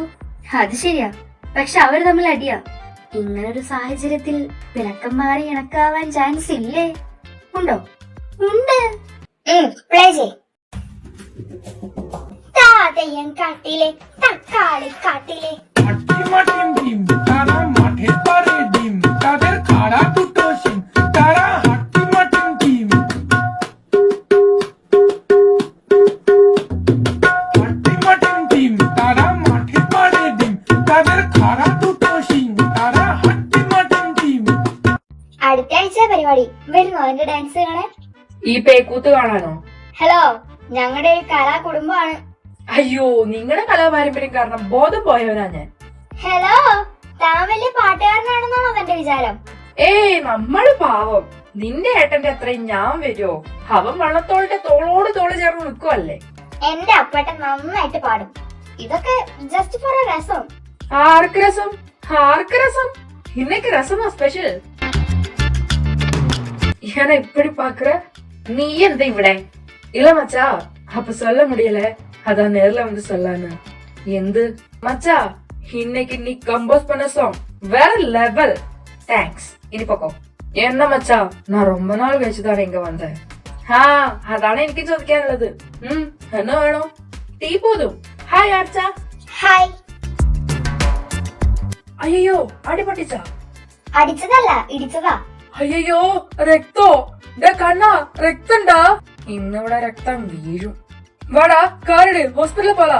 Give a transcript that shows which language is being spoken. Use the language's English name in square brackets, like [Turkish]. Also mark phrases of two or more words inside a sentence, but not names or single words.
[Malayalam] അത് ശരിയാ, പക്ഷെ അവര് തമ്മിൽ അടിയാ. ഇങ്ങനൊരു സാഹചര്യത്തിൽ പിണക്കം മാറി ഇണക്കാവാൻ ചാൻസ് ഇല്ലേ? ഉണ്ടോ? ഉണ്ട്. പ്ലേ ചെയ്. താതയൻ കാട്ടിലെ തക്കാളി കാട്ടിലെ [Bangla] মাটিম ডিম তারা মাঠে পারে ডিম তাদের খাড়া দুটো শিং তারা হাট্টি মাটিম ডিম হাট্টি মাটিম ডিম তারা মাঠে পারে ডিম তাদের খাড়া দুটো শিং তারা হাট্টি মাটিম ডিম. [Malayalam] അടുത്ത ആഴ്ച പരിപാടി വരുന്നോ എന്റെ ഡാൻസ് കാണാൻ? ഈ പേക്കൂത്ത് കാണാനോ? ഹലോ, ഞങ്ങളുടെ ഒരു കലാ കുടുംബമാണ്. അയ്യോ, നിങ്ങളുടെ കലാപാരമ്പര്യം കാരണം ബോധം പോയവനാ ഞാൻ. ഹലോ, താൻ വലിയ പാട്ടുകാരനാണെന്നാണോ തന്റെ വിചാരം? ഏയ് നമ്മള് പാവം. നിന്റെ ഏട്ടന്റെ അത്രയും ഞാൻ വരുമോ? അവൻ വള്ളത്തോളിന്റെ തോളോട് തോള് ചേർന്ന് നിൽക്കുവല്ലേ. എന്റെ അപ്പേട്ടൻ നന്നായിട്ട് പാടും. ഇതൊക്കെ [English] just for a [Malayalam] രസം. ആർക്ക് രസം? ആർക്ക് രസം? [Tamil] இன்னைக்கு ரசமா ஸ்பெஷல். ஏன்னா இப்படி பாக்குற? நீ எந்த இவட இல்ல மச்சா, அப்ப சொல்ல முடியல, அதான் நேர்ல வந்து சொல்லான்னு. எந்த மச்சா, இன்னைக்கு நீ கம்போஸ் பண்ண சாங் வேற லெவல். தேங்க்ஸ். இனி பக்கம் என்ன மச்சா, நான் ரொம்ப நாள் கழிச்சுதான் இங்க வந்தேன். [Malayalam] அதானே എനിക്ക് ചോദിക്കാനുള്ളത്. എന്നാ വേണോ? ടീ പോതും. ഹായ് ആർച്ച. ഹായ്. അയ്യോ, അടിപൊട്ടിച്ചാ? അടിച്ചതല്ല, ഇടിച്ചതാ. അയ്യോ, രക്തോ? കണ്ണാ, രക്തണ്ടാ? ഇന്നിവിടെ രക്തം വീഴും. വാടാ, കാറിട്, ഹോസ്പിറ്റലിൽ പോലാ.